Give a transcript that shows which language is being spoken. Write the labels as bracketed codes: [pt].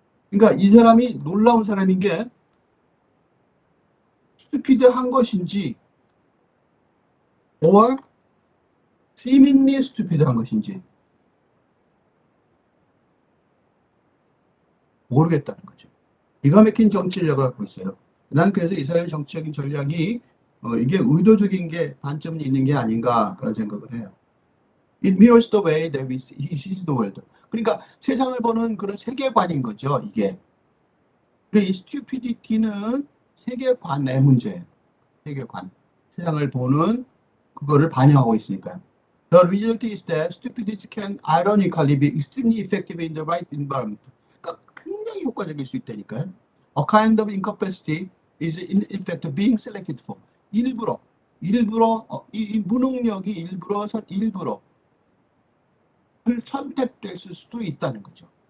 [ko] 그러니까 이 사람이 놀라운 사람인 게 스튜피드한 것인지 [en] or seemingly stupid [ko] 한 것인지 모르겠다는 거죠. 기가 막힌 정치를 갖고 있어요. 난 그래서 이스라엘 정치적인 전략이 이게 의도적인 게 반점이 있는 게 아닌가 그런 생각을 해요. [en] It mirrors the way that he sees the world. [ko] 그러니까 세상을 보는 그런 세계관인 거죠. 이게. 이 stupidity는 세계관의 문제예요. 세계관. 세상을 보는 그거를 반영하고 있으니까요. [en] The result is that stupidity can ironically be extremely effective in the right environment. [ko] 그러니까 굉장히 효과적일 수 있다니까요. [en] A kind of incapacity is in fact being selected for. [ko] 일부러 이 무능력이 일부러 선택됐을 수도 있다는 거죠.